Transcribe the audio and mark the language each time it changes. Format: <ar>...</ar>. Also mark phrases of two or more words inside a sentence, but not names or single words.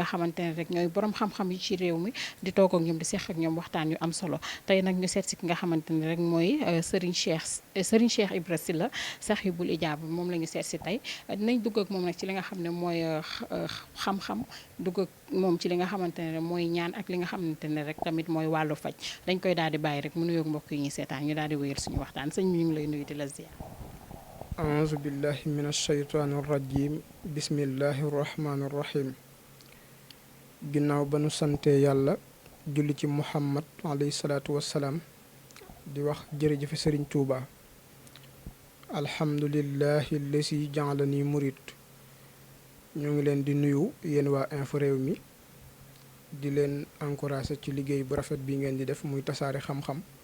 <wo>xamante ne rek ñooy borom xam-xam yi ci réew mi di toog ak ñoom di seq ak ñoom waxtaan yu am solo tey nag ñu seet si ki nga xamante ne rek mooy Serigne Cheikh Ibra Sylla Sahibul Ijaaba moom la ñu seet si tey dinañ dugg ak moom nag ci li nga xam ne mooy xam-xam dugg ak moom ci li nga xamante ne mooy ñaan ak li nga xamante ne rek tamit mooy wàllu faj dañ koy daal di bàyyi rek mu nuyoog mbokk yi ñuy seetaan ñu daal di wéyal suñu waxtaan sëñ bi ñu ngi lay nuyu di la ziar.</wo> <ar>أعوذ بالله من الشيطان الرجيم بسم الله الرحمن الرحيم</ar> <wo>ginnaaw ba nu sante yàlla julli ci muhammad</wo> <ar>عليه الصلاة والسلام</ar> <wo>di wax jërëjëfe sëriñ tuuba alhamdulillahi lesi jaalani murid ñoo ngi leen di nuyu yéen waa info réew mi di leen encouragé ci liggéey bu rafet bi ngeen di def muy tasaare xam-xam</wo>